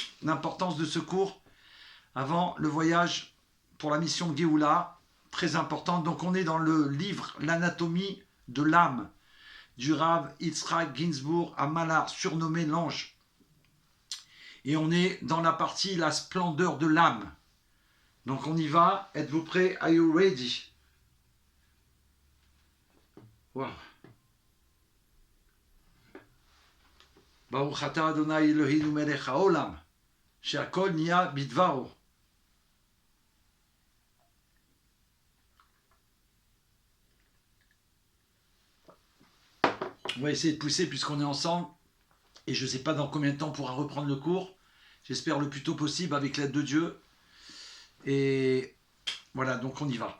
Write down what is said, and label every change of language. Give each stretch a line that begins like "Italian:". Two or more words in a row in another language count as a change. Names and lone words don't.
French: L'importance de ce cours avant le voyage pour la mission Géoula. Très importante. Donc, on est dans le livre L'anatomie de l'âme du Rav Yitzhak Ginsburg à Malar, surnommé l'ange. Et on est dans la partie la splendeur de l'âme. Donc on y va. Êtes-vous prêts?
English: Are you ready? Wow.
Hebrew: ברוך אתה אדני אלהינו מלך העולם, שהכל נהיה בדברו.
French: On va essayer de pousser puisqu'on est ensemble. Et je ne sais pas dans combien de temps on pourra reprendre le cours. J'espère le plus tôt possible avec l'aide de Dieu. Et voilà, donc on y va.